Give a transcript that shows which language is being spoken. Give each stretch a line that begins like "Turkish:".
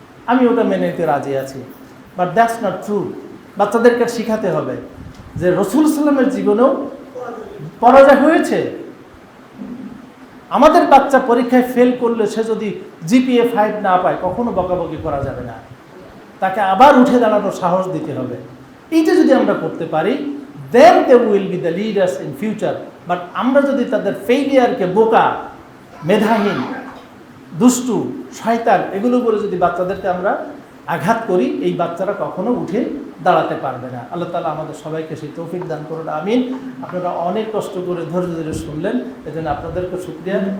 Bangla: আমি ওটা মেনে নিতে রাজি আছি,
English: But that's not true.
Bangla: বাচ্চাদেরকে শেখাতে হবে যে রাসূল সাল্লামের জীবনেও পরাজয় হয়েছে। আমাদের বাচ্চা পরীক্ষায় ফেল করলে সে যদি জিপিএ 5 না পায়, কখনো বকাবকি করা যাবে না, তাকে আবার উঠে দাঁড়ানোর সাহস দিতে হবে। এইটা যদি আমরা করতে পারি,
English: then they will be the leaders in future.
Bangla: But আমরা যদি তাদের ফেইলিয়ারকে বোকা, মেধাহীন, দুষ্টু, শয়তান এগুলো বলে যদি বাচ্চাদেরকে আমরা আঘাত করি, এই বাচ্চারা কখনো উঠে দাঁড়াতে পারবে না। আল্লাহ তাআলা আমাদের সবাইকে সেই তৌফিক দান করুন, আমিন। আপনারা অনেক কষ্ট করে ধৈর্য ধরে শুনলেন, এজন্য আপনাদেরকে শুকরিয়া।